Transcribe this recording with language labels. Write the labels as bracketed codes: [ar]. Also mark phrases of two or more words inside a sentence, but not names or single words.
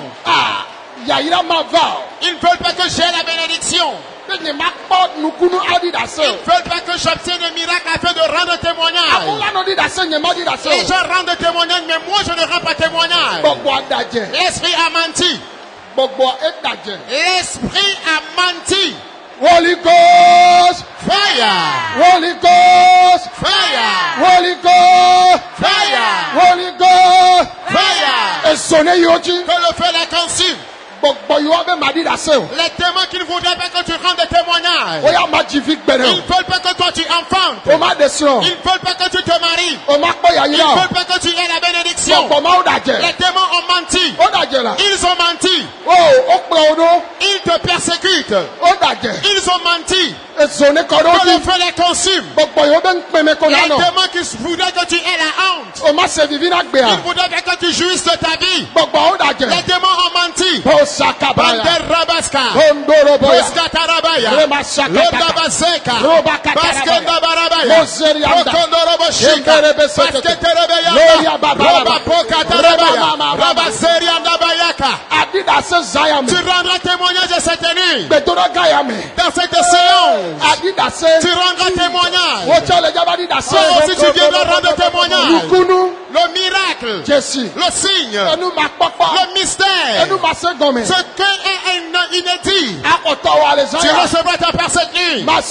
[fr] Ils ne veulent pas que j'aie la bénédiction. Ils ne veulent pas que j'obtienne un miracle afin de rendre témoignage. Les gens rendent témoignage, mais moi je ne rends pas témoignage. L'esprit a menti. L'esprit a menti. [en] Holy Ghost, fire. Holy Ghost, fire. Holy Ghost, fire. Holy Ghost, fire. [fr] Et sonne yoji. Que le feu les consume. Les témoins qui ne voudraient pas que tu rendes des témoignages. Ils ne veulent pas que toi tu enfantes. Ils ne veulent pas que tu te maries. Ils ne veulent pas que tu aies la bénédiction. Les témoins ont menti. Ils ont menti. Ils te persécutent. Ils ont menti. Que le feu les consume. Les témoins qui voudraient que tu aies la honte. Ils ne voudraient pas que tu jouisses de ta vie. Les témoins ont menti. Bander Rabaska, Roskata Rabaya, Loda Baseka, Baskenda Barabaya, Rokondo Roboshika, Baskete Rebaya, Roba Pokata Rabaya, Rabaserianda Bayaka. Tu rendras témoignage de cette nuit. Dans cette séance, tu rendras témoignage. Oh, si tu viendras rendre témoignage, le miracle, le signe, le mystère, ce qui est inédit, tu recevras ta part cette nuit.